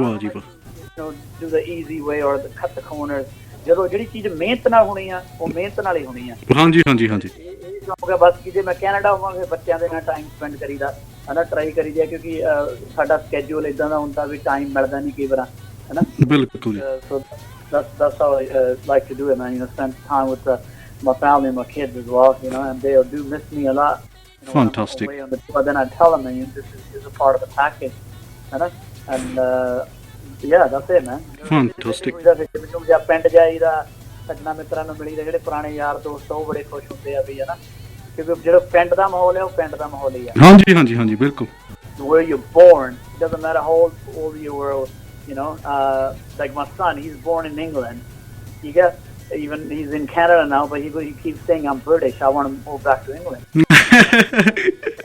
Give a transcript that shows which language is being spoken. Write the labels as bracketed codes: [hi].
[pa] ਵਾਹ ਜੀ ਵਾਹ। [en] Do the easy way or cut the corners. [pa] ਜਦੋਂ ਜਿਹੜੀ ਚੀਜ਼ ਮਿਹਨਤ ਨਾਲ ਹੋਣੀ ਆ ਉਹ ਮਿਹਨਤ ਨਾਲ ਹੀ ਹੋਣੀ ਆ। ਹਾਂਜੀ ਹਾਂਜੀ ਹਾਂਜੀ। ਇਹ ਸ਼ੌਂਕ ਹੈ ਬਸ ਕਿ ਜੇ ਮੈਂ ਕੈਨੇਡਾ ਹੋਵਾਂਗੇ ਬੱਚਿਆਂ ਦੇ ਨਾਲ ਟਾਈਮ ਸਪੈਂਡ ਕਰੀਦਾ ਹਨਾ, ਟਰਾਈ ਕਰੀਦਾ, ਕਿਉਂਕਿ ਸਾਡਾ ਸਕੈਜੂਲ ਇਦਾਂ ਦਾ ਹੁੰਦਾ ਵੀ ਟਾਈਮ ਮਿਲਦਾ ਨਹੀਂ ਕਈ ਵਾਰ ਹਨਾ। ਬਿਲਕੁਲ। [en] So that's how I like to do it, man. You know, spend time with my family, my kids as well. You know, and they do miss me a lot. You know, fantastic. But then I tell them, man, this is a part of the package, you know, and yeah, that's it, man. Fantastic. [pa] ਜਾਂ ਪਿੰਡ ਜਾਈਦਾ, ਸੱਜਣਾ ਮਿੱਤਰਾਂ ਨੂੰ ਮਿਲੀਦਾ, ਜਿਹੜੇ ਪੁਰਾਣੇ ਯਾਰ ਦੋਸਤ ਉਹ ਬੜੇ ਖੁਸ਼ ਹੁੰਦੇ ਆ ਵੀ ਹਨਾ, ਕਿਉਂਕਿ ਜਿਹੜਾ ਪਿੰਡ ਦਾ ਮਾਹੌਲ ਹੈ ਉਹ ਪਿੰਡ ਦਾ ਮਾਹੌਲ ਹੀ ਆ। ਹਾਂਜੀ ਹਾਂਜੀ ਹਾਂਜੀ ਬਿਲਕੁਲ। [en] Where you're born, it doesn't matter how old you were. You know, like my son, he's born in England. You get, even he's in Canada now, but he keeps saying I'm British. I want to move back to England.